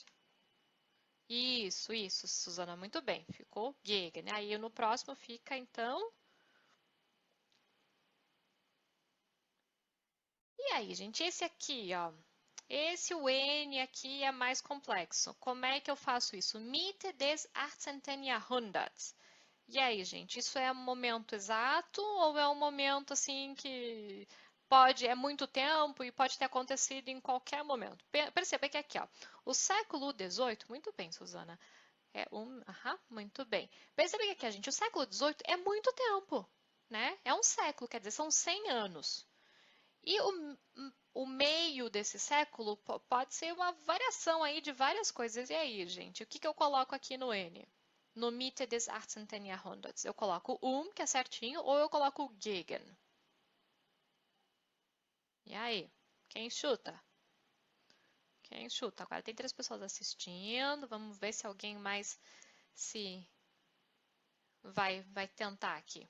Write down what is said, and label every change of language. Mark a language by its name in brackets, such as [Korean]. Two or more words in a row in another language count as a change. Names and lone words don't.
[Portuguese] Isso, Suzana, muito bem. Ficou gegen, né? Aí no próximo fica, então... E aí, gente, esse aqui, ó. Esse, o N aqui é mais complexo. Como é que eu faço isso? [German] Mitte des 18. Jahrhunderts. [Portuguese] E aí, gente, isso é um momento exato ou é um momento assim que é muito tempo e pode ter acontecido em qualquer momento? Perceba que aqui, ó, o século XVIII, muito bem, Suzana, muito bem. Perceba que aqui, gente, o século XVIII é muito tempo, né? É um século, quer dizer, são 100 anos. E o meio desse século pode ser uma variação aí de várias coisas. E aí, gente, o que eu coloco aqui no N? [German] No Mitte des 18. Jahrhunderts. [Portuguese] Eu coloco que é certinho, ou eu coloco o gegen? E aí, quem chuta? Quem chuta? Agora tem 3 pessoas assistindo. Vamos ver se alguém mais se vai tentar aqui.